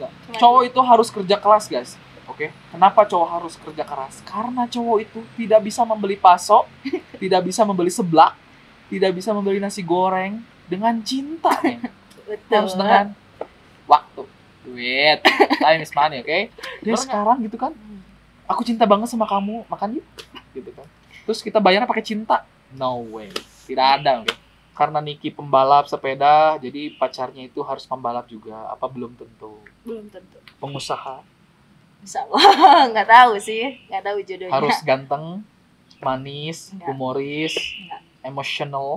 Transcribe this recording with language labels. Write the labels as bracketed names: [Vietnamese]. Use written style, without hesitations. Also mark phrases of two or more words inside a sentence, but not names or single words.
[Indonesian] Cuma Cowok itu harus kerja keras, guys. Oke. Kenapa cowok harus kerja keras? Karena cowok itu tidak bisa membeli paso, tidak bisa membeli seblak, tidak bisa membeli nasi goreng dengan cinta, men. betul. Harus dengan waktu, duit, [English] time is money, [Indonesian] oke? Dia sekarang gitu kan, aku cinta banget sama kamu, makan yuk, gitu kan. Terus kita bayarnya pakai cinta? [English] No way, [Indonesian] tidak ada, oke? Karena Niki pembalap sepeda, jadi pacarnya itu harus pembalap juga. Apa belum tentu? Belum tentu. Pengusaha Insya Allah, nggak tahu sih, nggak tahu jodohnya. harus ganteng, manis, Enggak. humoris, Enggak. emotional,